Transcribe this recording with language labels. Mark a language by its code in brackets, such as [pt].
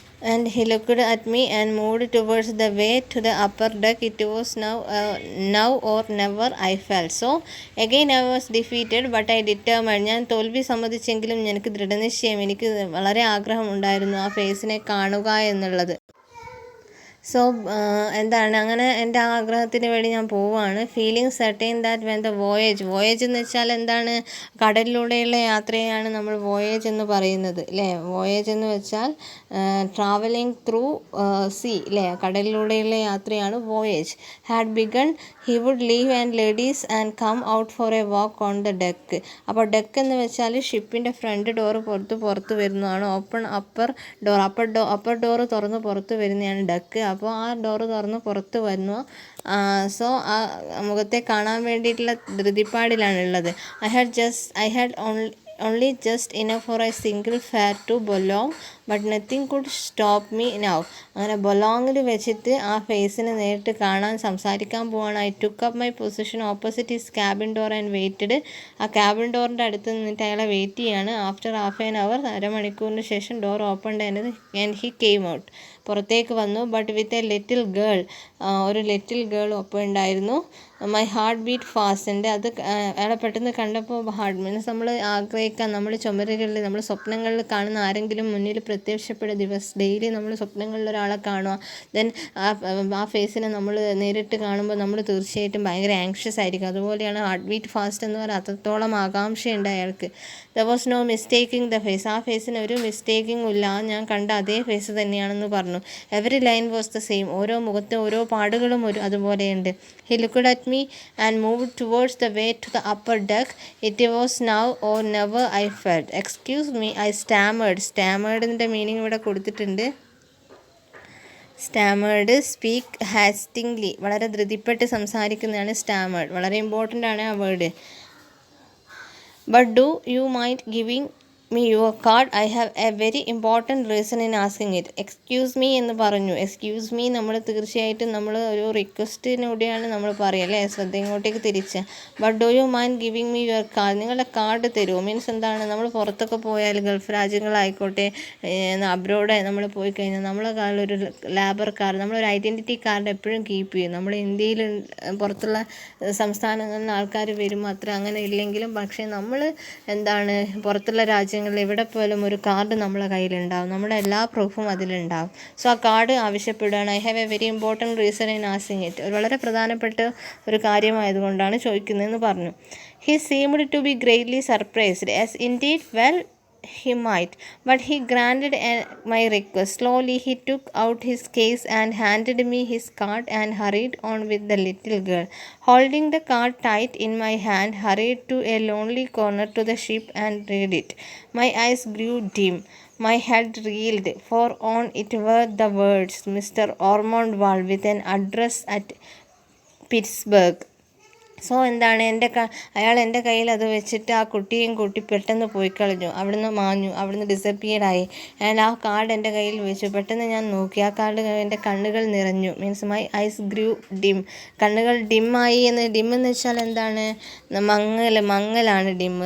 [en] And he looked at me and moved towards the way to the upper deck. It was now or never, I felt. So again I was defeated, but I determined. [ml] ഞാൻ തോൽവി സമ്മതിച്ചെങ്കിലും എനിക്ക് ദൃഢനിശ്ചയം, എനിക്ക് വളരെ ആഗ്രഹമുണ്ടായിരുന്നു ആ ഫേസിനെ കാണുക എന്നുള്ളത്. സോ എന്താണ്, അങ്ങനെ എൻ്റെ ആ ആഗ്രഹത്തിന് വേണ്ടി ഞാൻ പോവുകയാണ്. [en] feeling certain that when the voyage [ml] എന്ന് വെച്ചാൽ എന്താണ്, കടലിലൂടെയുള്ള യാത്രയാണ് നമ്മൾ വോയേജ് എന്ന് പറയുന്നത് അല്ലേ. വോയേജ് എന്ന് വെച്ചാൽ [en] travelling through sea [ml] അല്ലേ, കടലിലൂടെയുള്ള യാത്രയാണ് voyage. [en] Had begun, he would leave and ladies and come out for a walk on the deck. [ml] അപ്പോൾ ഡെക്ക് എന്ന് വെച്ചാൽ ഷിപ്പിൻ്റെ ഫ്രണ്ട് ഡോറ് പുറത്ത് വരുന്നതാണ്. ഓപ്പൺ അപ്പർ ഡോറ് തുറന്ന് പുറത്ത് വരുന്നതാണ് ഡെക്ക്. അപ്പോൾ ആ ഡോറ് തുറന്ന് പുറത്ത് വരുന്നു. സോ ആ മുഖത്തെ കാണാൻ വേണ്ടിയിട്ടുള്ള ധൃതിപ്പാടിലാണുള്ളത്. [en] I had only just enough for a single fare to Boulogne, but nothing could stop me now. [ml] അങ്ങനെ ബൊലോങ്ങിൽ വെച്ചിട്ട് ആ ഫേസിനെ നേരിട്ട് കാണാൻ സംസാരിക്കാൻ പോവാണ്. [en] I took up my position opposite his cabin door and waited. [ml] ആ ക്യാബിൻ ഡോറിൻ്റെ അടുത്ത് നിന്നിട്ട് അയാളെ വെയിറ്റ് ചെയ്യാണ്. [en] after half an hour, [ml] അരമണിക്കൂറിന് ശേഷം [en] door open and he came out, [ml] പുറത്തേക്ക് വന്നു. [en] but with a little girl, [ml] ഒരു ലിറ്റിൽ ഗേൾ ഒപ്പം ഉണ്ടായിരുന്നു. [en] My heart beat fast. [ml] അത് അയാളെ പെട്ടെന്ന് കണ്ടപ്പോൾ ഹാർട്ട് മീൻസ് നമ്മൾ ആഗ്രഹിക്കാൻ, നമ്മൾ ചുമരുകളിൽ, നമ്മൾ സ്വപ്നങ്ങളിൽ കാണുന്ന ആരെങ്കിലും മുന്നിൽ പ്രത്യക്ഷപ്പെടുക, ഡെയിലി നമ്മൾ സ്വപ്നങ്ങളിൽ ഒരാളെ കാണുക, ദെൻ ആ ഫേസിനെ നമ്മൾ നേരിട്ട് കാണുമ്പോൾ നമ്മൾ തീർച്ചയായിട്ടും ഭയങ്കര ആങ്ഷ്യസ് ആയിരിക്കും. അതുപോലെയാണ് ഹാർട്ട് ബീറ്റ് ഫാസ്റ്റ് എന്ന് പറയുന്നത്. അത്രത്തോളം ആകാംക്ഷയുണ്ട് അയാൾക്ക്. [en] there was no mistaking the face, [ml] ആ ഫേസിന് ഒരു മിസ്റ്റേക്കിംഗ് ഇല്ല, ഞാൻ കണ്ട അതേ ഫേസ് തന്നെയാണെന്ന് പറഞ്ഞു. [en] every line was the same, [ml] ഓരോ മുഖത്തെ ഓരോ പാടുകളും അതുപോലെയുണ്ട്. [en] ഹി ലുക്ക്ഡ് അറ്റ് me and moved towards the way to the upper deck. It was now or never, I felt. Excuse me, I stammered [ml] ന്റെ മീനിങ് ഇവിടെ കൊടുത്തിട്ടുണ്ട്. സ്റ്റാമേർഡ്, [en] speak hastingly, [ml] വളരെ ധൃതിപ്പെട്ട് സംസാരിക്കുന്നതാണ് സ്റ്റാമേർഡ്, വളരെ important ആണ് ആ word. [en] But do you mind giving me your card? I have a very important reason in asking it. [ml] Excuse me എന്ന് പറഞ്ഞു. എക്സ്ക്യൂസ് മീ നമ്മൾ തീർച്ചയായിട്ടും നമ്മൾ ഒരു റിക്വസ്റ്റിനൂടെയാണ് നമ്മൾ പറയുക അല്ലേ, ശ്രദ്ധ ഇങ്ങോട്ടേക്ക് തിരിച്ച്. [en] but do you mind giving me your card, [ml] നിങ്ങളുടെ കാർഡ് തരുമോ? മീൻസ് എന്താണ്, നമ്മൾ പുറത്തൊക്കെ പോയാൽ ഗൾഫ് രാജ്യങ്ങളായിക്കോട്ടെ, അബ്രോഡ് നമ്മൾ പോയി കഴിഞ്ഞാൽ നമ്മളെ കാർഡിലൊരു ലേബർ കാർഡ്, നമ്മളൊരു ഐഡൻറ്റിറ്റി കാർഡ് എപ്പോഴും കീപ്പ് ചെയ്യും. നമ്മൾ ഇന്ത്യയിൽ പുറത്തുള്ള സംസ്ഥാനങ്ങളിൽ നിന്ന് ആൾക്കാർ വരുമ്പോൾ അത്ര അങ്ങനെ ഇല്ലെങ്കിലും, പക്ഷേ നമ്മൾ എന്താണ് പുറത്തുള്ള രാജ്യങ്ങൾ എവിടെ പോലും ഒരു കാർഡ് നമ്മളെ കയ്യിലുണ്ടാവും, നമ്മുടെ എല്ലാ പ്രൂഫും അതിലുണ്ടാവും. സോ ആ കാർഡ് ആവശ്യപ്പെടുകയാണ്. [en] I have a very important reason in asking it, [ml] ഒരു വളരെ പ്രധാനപ്പെട്ട ഒരു കാര്യമായതുകൊണ്ടാണ് ചോദിക്കുന്നതെന്ന് പറഞ്ഞു. [en] He seemed to be greatly surprised. Yes indeed, well he might, but he granted my request. Slowly he took out his case and handed me his card and hurried on with the little girl. Holding the card tight in my hand, hurried to a lonely corner to the ship and read it. My eyes grew dim. My head reeled, for on it were the words Mr. Ormond Wall with an address at Pittsburgh. [ml] So എന്താണ് അയാൾ എൻ്റെ കയ്യിൽ അത് വെച്ചിട്ട് ആ കുട്ടിയും കൂട്ടി പെട്ടെന്ന് പോയി കളഞ്ഞു, അവിടുന്ന് മാഞ്ഞു, അവിടുന്ന് ഡിസപ്പിയർഡായി. ആൻഡ് ആ കാർഡ് എൻ്റെ കയ്യിൽ വെച്ചു. പെട്ടെന്ന് ഞാൻ നോക്കി, ആ കാർഡ് എൻ്റെ കണ്ണുകൾ നിറഞ്ഞു. Means [en] My eyes grew dim. [ml] കണ്ണുകൾ ഡിമ്മായി എന്ന് വെച്ചാൽ എന്താണ്? മങ്ങലാണ് ഡിം.